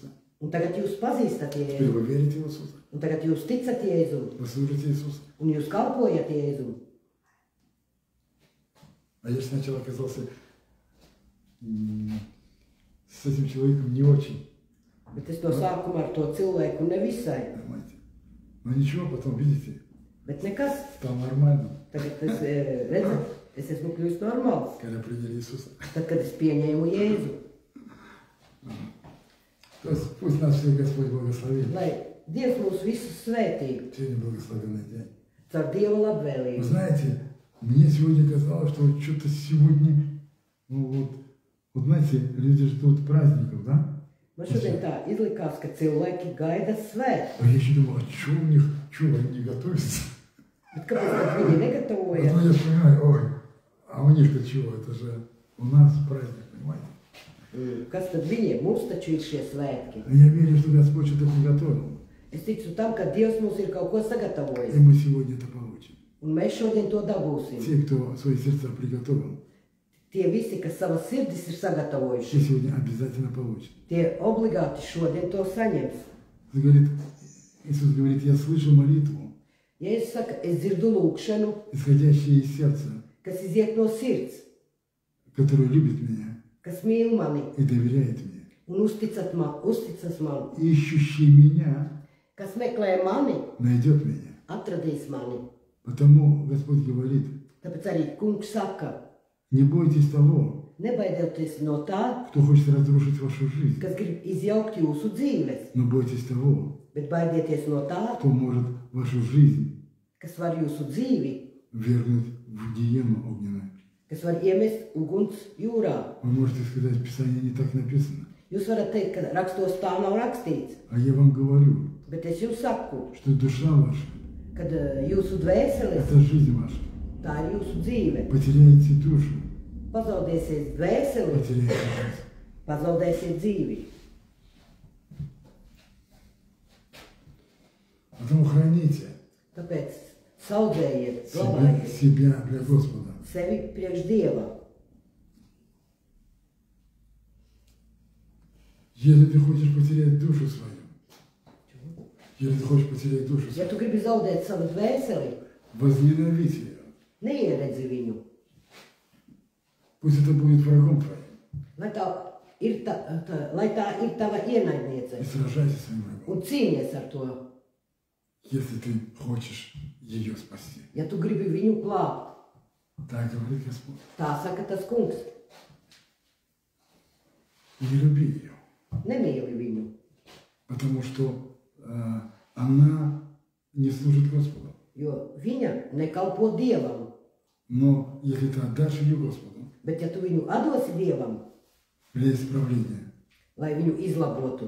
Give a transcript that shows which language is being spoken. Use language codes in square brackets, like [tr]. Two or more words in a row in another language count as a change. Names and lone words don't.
[lv] Un tagad jūs pazīstat [ru] Теперь [lv] Jēzu. [ru] вы верите в Иисуса. [lv] Un tagad jūs ticat Jēzum. [ru] Вы служите Иисусу. [lv] Un jūs kalpojat Jēzum. [ru] А я сначала оказался с этим человеком не очень. [lv] Bet es to sākumā ar to cilvēku nevisai. [ru] Понимаете? Но ничего, потом, видите, [lv] Bet nekas. [ru] стал нормальным, [lv] Tagad es redzu, es esmu kļuvis normāls. [ru] когда приняли Иисуса. [lv] Tad, kad es pieņēmu Jēzu. [ru] То есть пусть нас всех Господь благословит. [lv] Lai Dievs mūs visus svētītu [ru] Сегодня благословенный день. [lv] caur Dieva [ru] Вы [lv] labvēlību. [ru] знаете, мне сегодня казалось, что вот что-то сегодня, ну вот знаете, люди ждут праздников, да? [lv] Man šodien tā izlikās, ka cilvēki gaida svētku. [ru] А я еще думал, а что у них, что они не готовятся? [lv] Bet kāpēc tad viņi negatavojas? [ru] Потом я вспоминаю, ой, а у них-то чего, это же у нас праздник, понимаете? [lv] Kas tad viņiem? Mums taču ir šie svētki. [ru] Но я верю, что Господь что-то приготовил. [lv] Es ticu tam, ka Dievs mums ir kaut ko [ru] И [lv] sagatavojis. [ru] мы сегодня это получим. [lv] Un mēs šodien to dabūsim. [ru] Те, кто свои сердца приготовил, [lv] Tie visi, kas savas sirdis ir [ru] те [lv] sagatavojuši, [ru] сегодня обязательно получат. [lv] tie obligāti šodien to saņems. [ru] Иисус говорит, я слышу молитву, [lv] Jēzus saka, es dzirdu lūgšanu, [ru] исходящую из сердца, [lv] kas iziet no sirds, [ru] которую любит меня [lv] kas mīl mani [ru] и доверяет мне. [lv] un uzticas man, [ru] Ищущий меня [lv] kas meklē mani, [ru] найдет меня. [lv] atradīs mani. [ru] Потому Господь говорит, [lv] Tāpēc arī kungs saka, [ru] не бойтесь того, [lv] nebaidieties no tā, [ru] кто хочет разрушить вашу жизнь, [lv] kas grib izjaukt jūsu dzīves, [ru] но бойтесь того, [lv] bet baidieties no tā, [ru] кто может вашу жизнь [lv] kas var jūsu dzīvi, [ru] ввергнуть в гиену огненную. [lv] kas var iemest uguns jūrā. [ru] Вы можете сказать, в Писании не так написано. [lv] Jūs varat teikt, ka rakstos tā nav rakstīts, [ru] А я вам говорю, [lv] bet es jums saku, [ru] что душа ваша, [lv] kad jūsu dvēseles, [ru] это жизнь ваша. [lv] tā ir jūsu dzīve. [ru] Потеряете душу, [lv] Pazaudēsiet dvēseli, [ru] потеряете жизнь. [lv] pazaudēsiet dzīvi. [ru] Потому храните [lv] Tāpēc saudzējiet, glabājiet [ru] себя для Господа. [lv] sevi priekš Dieva. [ru] Если ты хочешь потерять душу свою, если ты хочешь потерять душу [lv] Ja [ru] свою, [lv] tu gribi zaudēt savu dvēseli, [ru] возненавидь ее. [lv] neieredzi viņu. [ru] Пусть это будет врагом твоим. [lv] Lai tā ir tava ienaidniece. [ru] И сражайся с своим врагом. [lv] Un cīnies ar to, [ru] Если ты хочешь ее спасти. [lv] ja tu gribi viņu glābt. [ru] Так говорит Господь. [lv] Tā saka tas kungs. [ru] Не люби ее. [lv] Nemīli viņu, [ru] Потому что она не служит Господу. [lv] jo viņa nekalpo Dievam. [ru] Но если ты отдашь ее Господу, [lv] Bet ja tu viņu atdosi Dievam, [ru] для исправления, [lv] lai viņu izlabotu,